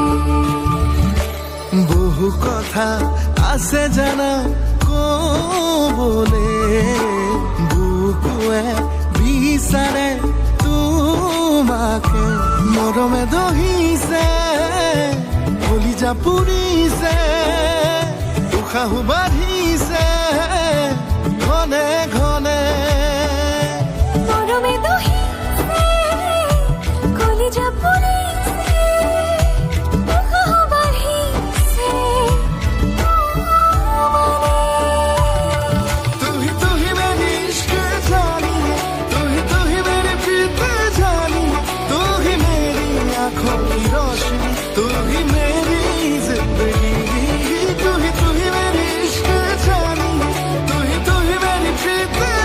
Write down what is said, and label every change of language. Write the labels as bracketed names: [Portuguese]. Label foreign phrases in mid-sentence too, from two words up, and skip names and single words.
[Assamese] বহু কথা আছে জানা কবলে বুকুৱে বিচাৰে তোমাকে মৰমে দহিছে কলিজা পুৰিছে উশাহো বাঢ়িছে ঘনে ঘনে মৰমে দহিছে কলিজা পুৰিছে উশাহ বাঢ়িছে [Hindi] तू ही मेरी इश्क जानी तू ही मेरी प्रीत जानी तू ही मेरी आंखों की रोशनी तू ही मेरी जिंदगी तू ही मेरी इश्क जानी तू ही मेरी प्रीत